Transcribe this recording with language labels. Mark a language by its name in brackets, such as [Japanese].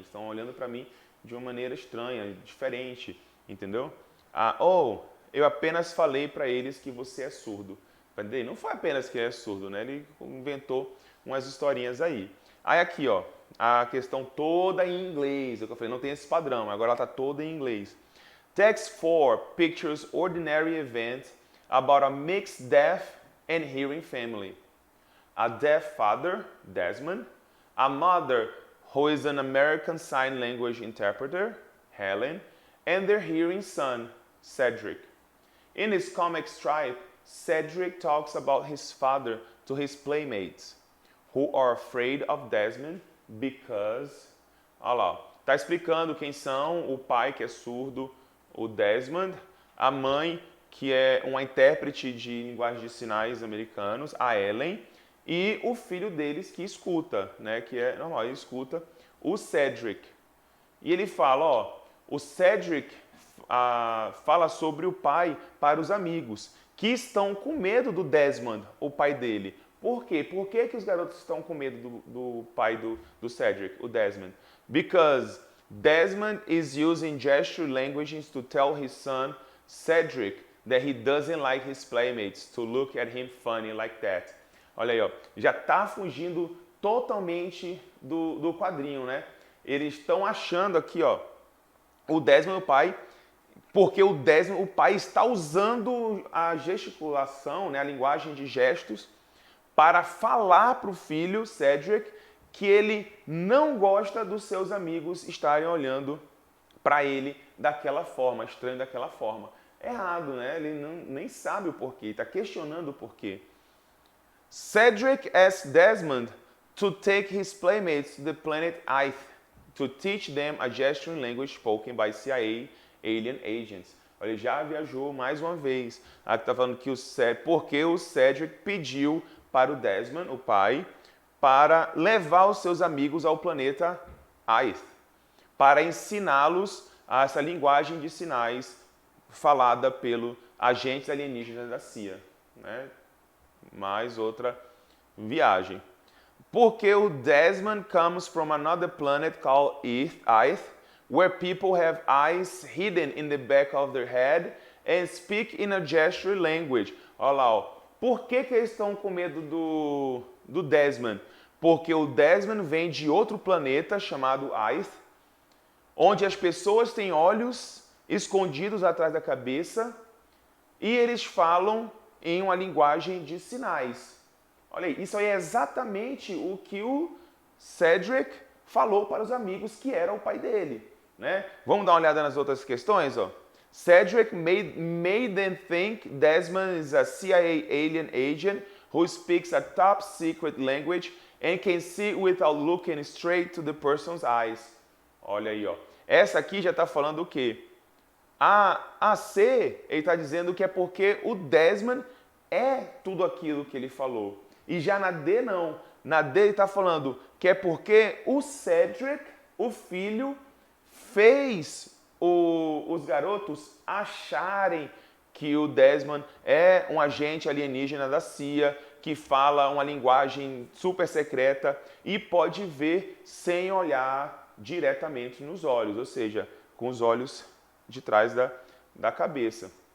[Portuguese] Estão olhando para mim de uma maneira estranha, diferente. Entendeu? Eu apenas falei para eles que você é surdo. Não foi apenas que ele é surdo, Ele inventou umas historinhas aí. Aí aqui, a questão toda em inglês. Eu falei, não tem esse padrão, agora ela está toda em inglês. [English] Text 4 pictures ordinary event about a mixed deaf and hearing family. A deaf father, Desmond, a mother who is an American Sign Language interpreter, Helen, and their hearing son, Cedric. In his comic strip, Cedric talks about his father to his playmates, who are afraid of Desmond because... [Portuguese] Olha lá, está explicando quem são o pai que é surdo o Desmond, a mãe, que é uma intérprete de linguagem de sinais americanos, a Ellen, e o filho deles que escuta, né, que é normal, ele escuta, o Cedric. E ele fala, ó, o Cedric fala sobre o pai para os amigos, que estão com medo do Desmond, o pai dele. Por quê? Por que os garotos estão com medo do pai do Cedric, o Desmond? [English] Because Desmond is using gesture languages to tell his son, Cedric, that he doesn't like his playmates to look at him funny like that. [Portuguese] Olha aí, ó, já está fugindo totalmente do quadrinho, né? Eles estão achando aqui, ó, o Desmond, o pai, porque o Desmond, o pai está usando a gesticulação, né, a linguagem de gestos, para falar para o filho, Cedric, que ele não gosta dos seus amigos estarem olhando para ele daquela forma, estranho daquela forma. Errado, né? Ele nem sabe o porquê, está questionando o porquê. [English] Cedric asked Desmond to take his playmates to the planet Ith to teach them a gesturing language spoken by CIA alien agents. [Portuguese] Ele já viajou mais uma vez. Aqui está falando que porque o Cedric pediu para o Desmond, o pai, para levar os seus amigos ao planeta Ith, para ensiná-los essa linguagem de sinais falada pelo agentes alienígenas da CIA. Né? Mais outra viagem. Porque o [English] Desmond comes from another planet called Ith, where people have eyes hidden in the back of their head and speak in a gesture language. [Portuguese] Olha lá, ó. Por que eles estão com medo do Desmond? Porque o Desmond vem de outro planeta chamado Ith, onde as pessoas têm olhos escondidos atrás da cabeça e eles falam em uma linguagem de sinais. Olha aí, isso aí é exatamente o que o Cedric falou para os amigos que era o pai dele. Né? Vamos dar uma olhada nas outras questões? Ó. [English] Cedric made them think Desmond is a CIA alien agent who speaks a top secret language and can see without looking straight to the person's eyes. [Portuguese] Olha aí, ó. Essa aqui já está falando o quê? A C, ele está dizendo que é porque o Desmond é tudo aquilo que ele falou. E já na D não. Na D ele está falando que é porque o Cedric, o filho, fez os garotos acharem que o Desmond é um agente alienígena da CIA, que fala uma linguagem super secreta e pode ver sem olhar diretamente nos olhos, ou seja, com os olhos de trás da cabeça.